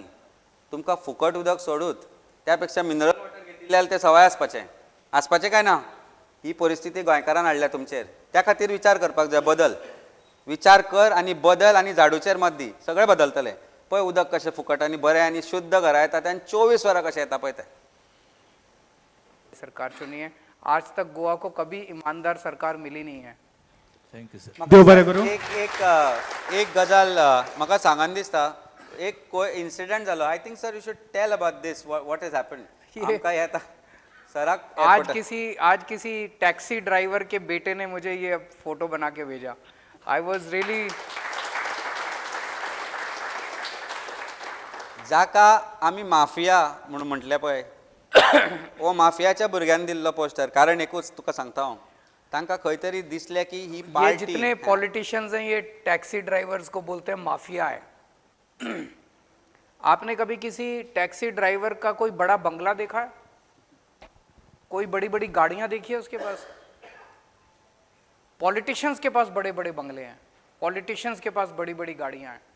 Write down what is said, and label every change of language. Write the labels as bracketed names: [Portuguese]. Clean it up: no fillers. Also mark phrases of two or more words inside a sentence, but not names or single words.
[Konkani] तुमकां फुकट उदक सोडूत, त्या पेक्षा [English] mineral water [Konkani] घेतली जाल्यार ते सवाय आसपाचें काय ना. ही परिस्थिती गोंयकारान हाडल्या तुमचेर. त्या खातीर विचार करपाक जाय. बदल विचार कर आनी बदल, आनी झाडूचेर मत दी, सगळें बदलतलें. पळय उदक कशें फुकट आनी बरें आनी शुद्ध घरा येता आनी 24 वरां कशें येता पळय तें. [Hindi] सरकार चुनी है. आज तक गोवा को कभी ईमानदार सरकार मिली नहीं है. [Konkani] देव बरें करूं. एक गजाल म्हाका सांगन दिसता. एक इन्सिडंट जालो. [English] I think sir you should tell about this, what has happened. [Konkani] आमकां येता सराक. [Hindi] आज किसी [English] taxi driver [Hindi] के बेटे ने मुझे ये फोटो बना के भेजा. [English] I was really. [Konkani] जाका आमी माफिया म्हणून म्हटलें पळय, हो माफियाच्या भुरग्यांनी दिल्लो पोस्टर. कारण एकूच तुका सांगता हांव, तांकां खंय तरी दिसलें की ही [Hindi] ये पार्टी. जितने पॉलिटिशियंस हैं ये [English] taxi drivers [Hindi] को बोलते हैं माफिया है. आपने कभी किसी [English] taxi driver [Hindi] का कोई बड़ा बंगला देखा है? कोई बड़ी बड़ी गाड़ियां देखी है उसके पास? पॉलिटिशियंस के पास बड़े बड़े बंगले हैं, पॉलिटिशियंस के पास बड़ी बड़ी गाड़ियां हैं.